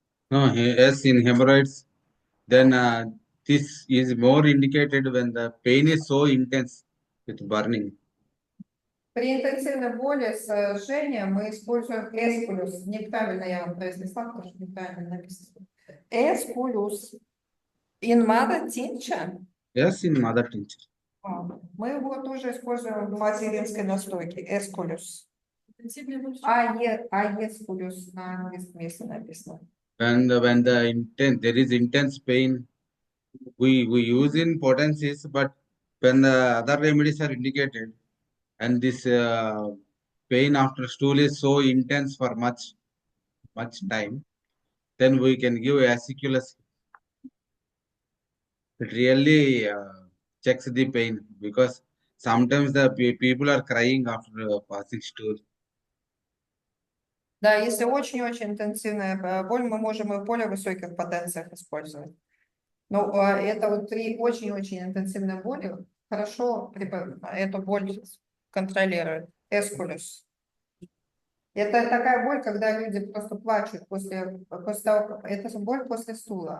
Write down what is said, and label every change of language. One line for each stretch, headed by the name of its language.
English: No, yes, in hemorrhoids, then this is more indicated when the pain is so intense with burning.
Russian: При интенсивной боли с жжением мы используем эскулюс. Неправильно я вам произнесла, потому что неправильно написано.
English: Эскулюс. In mother tincture? Yes, in mother tincture.
Russian: Мы его тоже используем в материнской настойке. Эскулюс. Интенсивная боль. Эскулюс на английском языке написано.
English: When there is intense pain, we use in potencies, but when the other remedies are indicated, and this pain after stool is so intense for much time, then we can give aciculus. It really checks the pain, because sometimes the people are crying after passing stool.
Russian: Да, если очень-очень интенсивная боль, мы можем и в более высоких потенциях использовать. Но это вот при очень-очень интенсивной боли хорошо эту боль контролирует. Эскулюс. Это такая боль, когда люди просто плачут после того, это боль после стула.